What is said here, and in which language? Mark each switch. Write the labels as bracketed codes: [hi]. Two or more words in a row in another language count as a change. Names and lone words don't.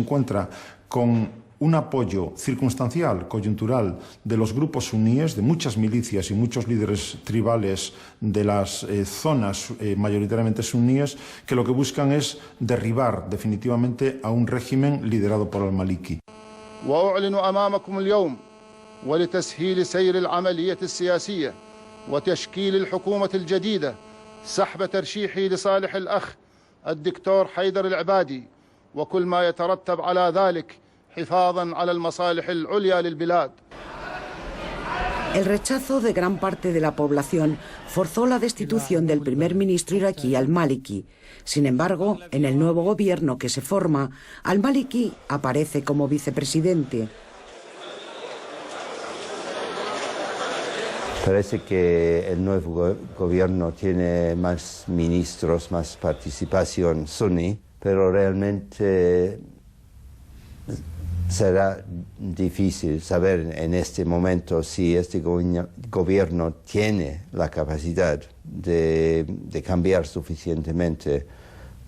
[es] encuentra con un apoyo circunstancial, coyuntural, de los grupos suníes, de muchas milicias y muchos líderes tribales de las zonas mayoritariamente suníes, que lo que buscan es derribar definitivamente a un régimen liderado por al-Maliki. [ar] ولتسهيل سير العملية السياسية وتشكيل الحكومة الجديدة سحب ترشيحي لصالح الأخ الدكتور حيدر العبادي وكل ما يترتب على ذلك حفاظا على المصالح العليا للبلاد. [es] El rechazo de gran parte de la población forzó la destitución del primer ministro iraquí al-Maliki. Sin embargo, en el nuevo gobierno que se forma, al-Maliki aparece como vicepresidente. Parece que el nuevo gobierno tiene más ministros, más participación suní, pero realmente será difícil saber en este momento si este gobierno tiene la capacidad de cambiar suficientemente